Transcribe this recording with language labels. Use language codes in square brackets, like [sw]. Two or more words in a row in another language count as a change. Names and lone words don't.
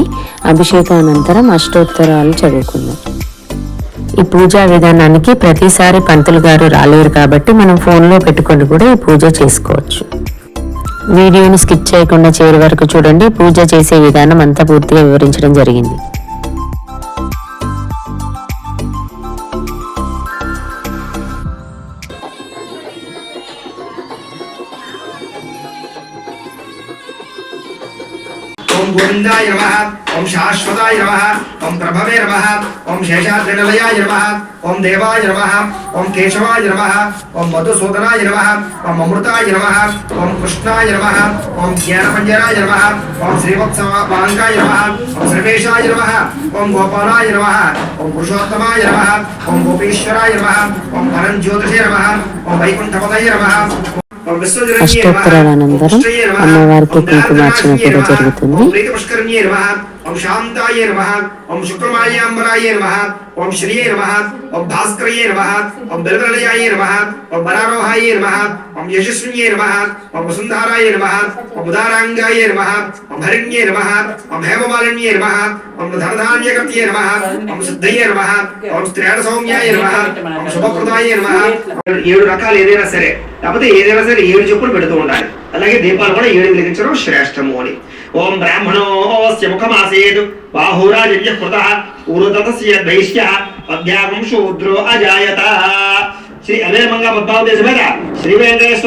[te] అభిషేకానంతరం అష్టోత్తరాలు చదువుకుందాం. ఈ పూజా విధానానికి ప్రతిసారి పంతులు గారు రాలేరు కాబట్టి మనం ఫోన్లో పెట్టుకొని కూడా ఈ పూజ చేసుకోవచ్చు. వీడియోని స్కిప్ చేయకుండా చివరి వరకు చూడండి. పూజ చేసే విధానం అంతా పూర్తిగా వివరించడం జరిగింది. [sa] ओम गोविंदाय नमः, ओम शाश्वताय नमः, ओम प्रभवे नमः, ओम शेषाद्रिनिलयाय नमः, ओम देवाय नमः, ओम केशवाय नमः, ओम मधुसूदनाय नमः, ओम अमृताय नमः, ओम कृष्णाय नमः, ओम ज्ञानपंजराय नमः, ओम श्रीवत्सवांकाय नमः, ओम सर्वेशाय नमः, ओम गोपालाय नमः, ओम पुरुषोत्तमाय नमः, ओम गोपीश्वराय नमः, ओम परमज्योतिषे नमः, ओम वैकुंठपतये नमः. [te] అష్టోత్తరాల అనంతరం అమ్మవారికి కుంకుమార్చన కూడా జరుగుతుంది. [sa] ओम शांताय नमः, ओम शुक्रमाय अंबराय नमः, ओम श्रीये नमः, ओम भास्करये नमः, ओम बलवलयाय नमः, ओम बलारोहाय नमः, ओम यशस्विये नमः, ओम वसुंधराय नमः, ओम उदारांगाय नमः, ओम हरिण्ये नमः, ओम हेममालिन्ये नमः, ओम धनधान्यकर्त्ये नमः, ओम सिद्धये नमः, ओम स्त्रीणसौम्याय नमः, ओम शुभप्रदाय नमः. [te] 7 రకాలు ఏదైనా సరే కాకపోతే ఏదైనా సరే 7 చెప్పులు పెడుతూ ఉండాలి. అలాగే దీపాలు కూడా 7 వెలిగించడం శ్రేష్టము అని. [sa] ఓం బ్రాహ్మణోస్య ముఖమాసేతు బాహురాజన్య కృతః ఊరుతతస్య ద్వైష్యః అధ్యాగం శూద్రో అజాయత. [te] శ్రీ అలేమంగా పద్మావతి సమేత శ్రీ వెంకటేశ్వర.